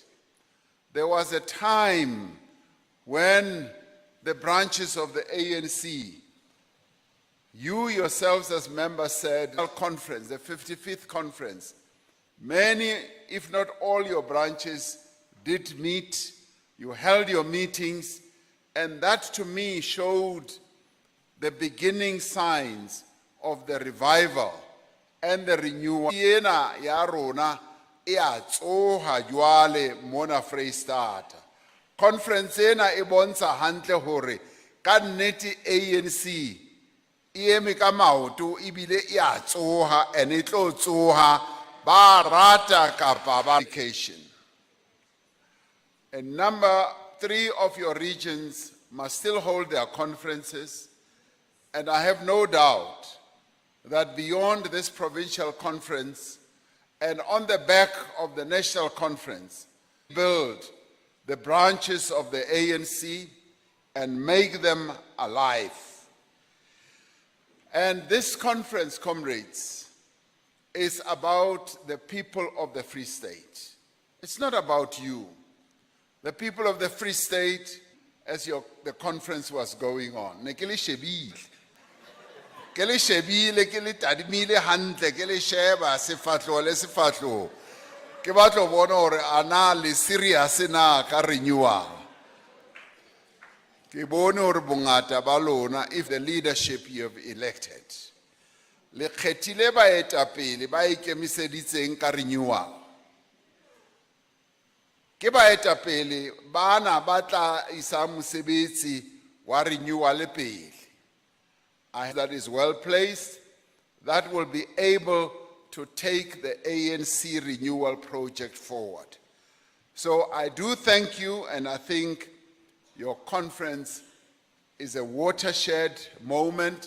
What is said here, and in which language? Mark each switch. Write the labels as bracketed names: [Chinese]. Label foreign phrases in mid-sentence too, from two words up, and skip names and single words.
[English] There was a time when the branches of the ANC, you yourselves as members said, conference, the 55th conference, many, if not all your branches did meet, you held your meetings, and that to me showed the beginning signs of the revival and the renewal. [Southern Sotho] Yena ya rona e a tsoha jwale mona Freistata. Conference ena e bontsha hantle hore ka nnete ANC e eme ka maoto ebile e a tsoha and e tlo tsoha ba rata kapa ba education. [English] A number 3 of your regions must still hold their conferences, and I have no doubt that beyond this provincial conference and on the back of the national conference, build the branches of the ANC and make them alive. And this conference, comrades, is about the people of the Free State. It's not about you. The people of the Free State, as the conference was going on, [Southern Sotho] ne ke le shebile ke le tadimile hantle ke le sheba sefatlo le sefatlo ke batlo bona hore ana le serious na ka renewal. Ke bone hore bongata ba lona, [English] if the leadership you have elected [Southern Sotho] le kgethile baetapele ba ikemiseditseng ka renewal, ke baetapele bana ba tla isa mosebetsi wa renewal pele. [English] That is well placed, that will be able to take the ANC renewal project forward. So I do thank you, and I think your conference is a watershed moment.